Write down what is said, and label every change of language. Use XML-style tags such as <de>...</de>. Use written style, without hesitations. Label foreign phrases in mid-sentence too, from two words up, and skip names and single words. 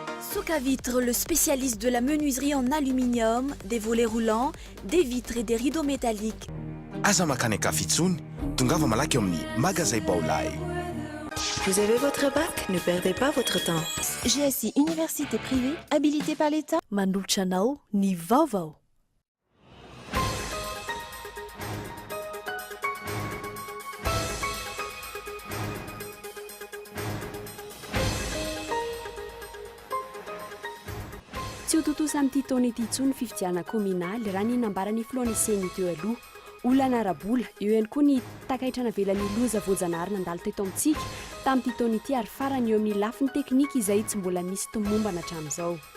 <fr>Soc à vitre, le spécialiste de la menuiserie en aluminium, des volets roulants, des vitres et des rideaux métalliques.</fr> <mg>Aza makaneka fitsony, tongava malaky eo amin'ny magasin VAOVAO.</mg> <fr>Vous avez votre bac, ne perdez pas votre temps. GSI Université privée, habilitée par l'État.</fr> <mg>Manolotra anao ny VAOVAO. Tsy ho totosa amin'ity taona ity intsony fifidiana kominaly raha ny nambarany filoaniseny teo aloha olana arabola eo ihany koa ny takaitrana velan'ny loza voajanahary nandalo teto amintsika tamin'ity taona ity ary farany eo amin'ny lafiny teknika izay tsy mbola misy tomombana hatramin'izao.</mg>